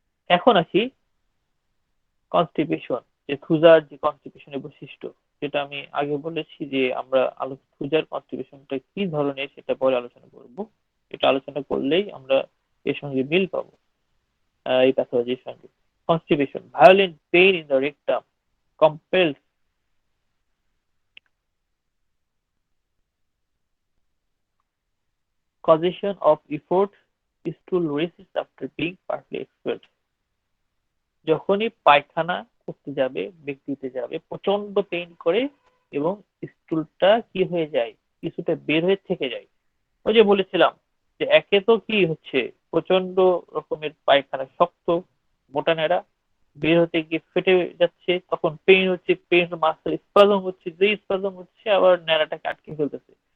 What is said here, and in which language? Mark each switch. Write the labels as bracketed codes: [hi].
[bn] এখন আসি কনস্টিপেশন, যে থুজার যে কনস্টিপেশনের বৈশিষ্ট্য, যেটা আমি আগে বলেছি যে আমরা থুজার কনস্টিপেশনটা কি ধরনের সেটা পরে আলোচনা করব। এটা আলোচনা করলেই আমরা এর সঙ্গে মিল পাবো এই প্যাথোলজির সঙ্গে। [en] Constipation, violent pain in the rectum, compels causation of effort, stool resist after being partly expelled। [bn] যখনই পায়খানা করতে যাবে, ব্যক্তিতে যাবে, প্রচন্ড পেইন করে, এবং স্টুলটা কি হয়ে যায়, কিছুটা বের হয়ে থেকে যায়। ওই যে বলেছিলাম যে একে তো কি হচ্ছে, প্রচন্ড রকমের পায়খানা, শক্ত মোটা ন্যাড়া, বের হতে গিয়ে ফেটে যাচ্ছে, তখন পেইন হচ্ছে, পেইন মাসেল স্পাজম হচ্ছে, যে স্পাজম হচ্ছে আবার ন্যাড়াটাকে আটকে ফেলতেছে।